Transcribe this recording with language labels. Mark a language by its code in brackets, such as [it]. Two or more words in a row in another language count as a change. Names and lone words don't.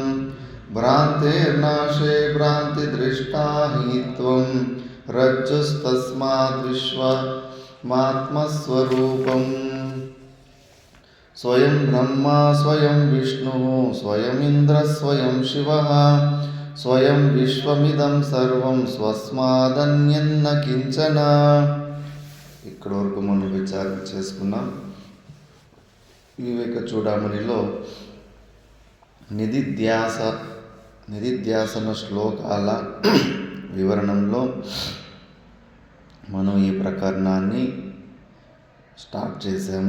[sa] भ्रान्तेर्नाशे भ्रान्तिदृष्टा हि त्वं रज्जुस्तस्माद्विश्वमात्मस्वरूपम्। स्वयं ब्रह्मा स्वयं विष्णुः स्वयमिन्द्रः स्वयं शिवः स्वयं विश्वमिदं सर्वं స్వస్మాదన్యన్న కించన. [te] ఇక్కడ వరకు మనం విచారణ చేసుకున్నాం. వివేక చూడామణిలో నిధిధ్యాసన శ్లోకాల వివరణంలో మనం ఈ ప్రకరణాన్ని స్టార్ట్ చేసాము.